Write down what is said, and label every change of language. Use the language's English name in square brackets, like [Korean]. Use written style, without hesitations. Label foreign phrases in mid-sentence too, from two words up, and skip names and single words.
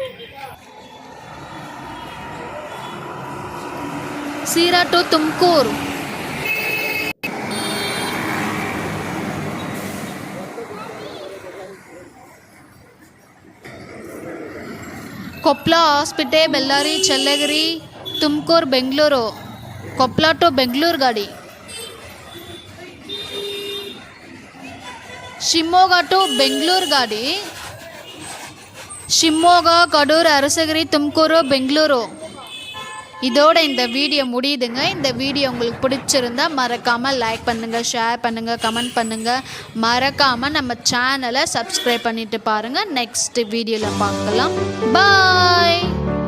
[Kannada] ಸೀರಾ ಟು ತುಮಕೂರು, ಕೊಪ್ಪಳ, ಹೊಸಪೇಟೆ, ಬೆಳ್ಳಾರಿ, ಚಳ್ಳಗಿರಿ, ತುಮಕೂರು, ಬೆಂಗಳೂರು. ಕೊಪ್ಪಳ ಟು ಬೆಂಗಳೂರು ಗಾಡಿ. ಶಿವಮೊಗ್ಗ ಟು ಬೆಂಗಳೂರು ಗಾಡಿ. ಶಿವಮೊಗ್ಗ, [Tamil] கடூர், அரசகிரி, தும்கூர், பெங்களூரு. இதோட இந்த வீடியோ முடியுதுங்க. இந்த வீடியோ உங்களுக்கு பிடிச்சிருந்தா மறக்காமல் லைக் பண்ணுங்கள், ஷேர் பண்ணுங்கள், கமெண்ட் பண்ணுங்கள். மறக்காமல் நம்ம சேனலை சப்ஸ்கிரைப் பண்ணிட்டு பாருங்கள். நெக்ஸ்ட் வீடியோவில் பார்க்கலாம். பாய்.